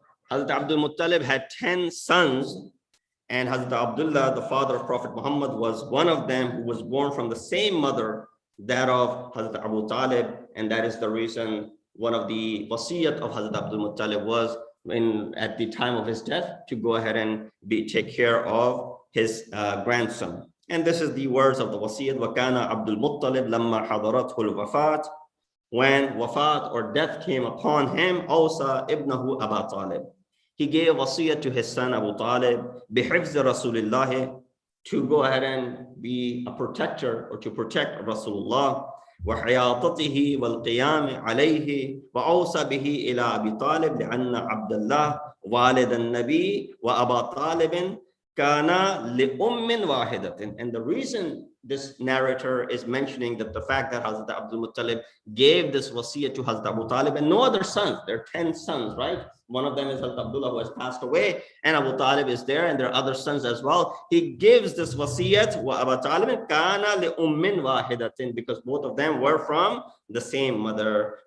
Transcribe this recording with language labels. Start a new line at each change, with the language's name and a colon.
English: Hazrat Abdul Muttalib had 10 sons, and Hazrat Abdullah, the father of Prophet Muhammad, was one of them, who was born from the same mother, that of Hazrat Abu Talib, and that is the reason one of the wasiyat of Hazrat Abdul Muttalib was at the time of his death to go ahead and take care of his grandson. And this is the words of the wasiyat:
Arabic: وَكَانَ عَبْدُ الْمُطَّلِبْ لَمَّا حَضَرَتْهُ الْوَفَاةِ.
English: When wafat or death came upon him,
Arabic: أَوْصَى ابْنَهُ أَبَا طَالِبٍ.
English: He gave wasiyat to his son Abu Talib,
Arabic: بِحِفْزِ رَسُولِ اللَّهِ,
English: to go ahead and be a protector or to protect Rasulullah,
Arabic: وحياطته والقيام عليه, وأوصى به إلى أبي طالب لأن عبد الله والد النبي وأبا طالب كان لأم واحدة.
English: And the reason this narrator is mentioning that the fact that Hazrat Abdul Muttalib gave this wasiyah to Hazrat Abu Talib and no other sons, there are 10 sons, right? One of them is Hazrat Abdullah, who has passed away, and Abu Talib is there, and there are other sons as well. He gives this wasiyat
Arabic: wa Abu Talib kana li ummin wahidatin,
English: because both of them were from the same mother.